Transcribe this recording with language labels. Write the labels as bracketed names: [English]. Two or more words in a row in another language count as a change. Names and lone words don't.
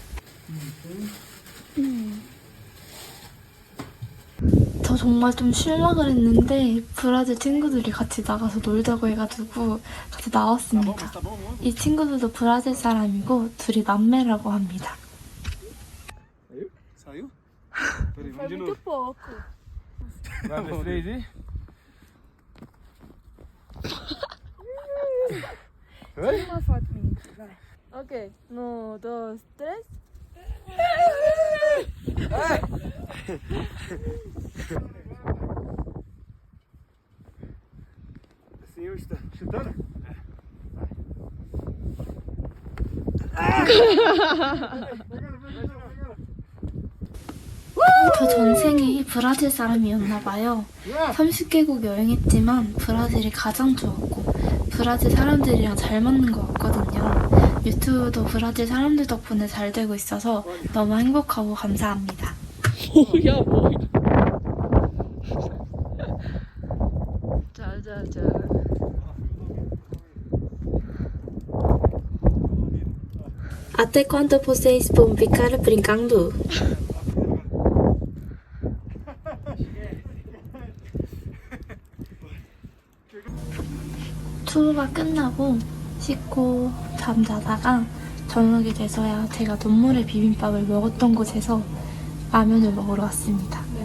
[Korean] 저 정말 좀 쉬려고 그랬는데 브라질 친구들이 같이 나가서 놀자고 해가지고 같이 나왔습니다. 이 친구들도 브라질 사람이고 둘이 남매라고 합니다. [Portuguese] Saiu? Peraí, vamos de novo. pouco. Vai, vamos 3 e... Oi? Uma foto minha, vai. Ok, 1, 2, 3. Assim eu estou chutando? [Korean] 저 전생에 브라질 사람이었나봐요. 30개국 여행했지만 브라질이 가장 좋았고 브라질 사람들이랑 잘 맞는 것 같거든요. 유튜브도 브라질 사람들 덕분에 잘 되고 있어서 너무 행복하고 감사합니다. 뭐야 뭐. 자자자. [Portuguese] Até quando vocês vão ficar brincando? [Korean] 투어가 끝나고 씻고 잠자다가 저녁이 돼서야 제가 눈물의 비빔밥을 먹었던 곳에서 라면을 먹으러 왔습니다.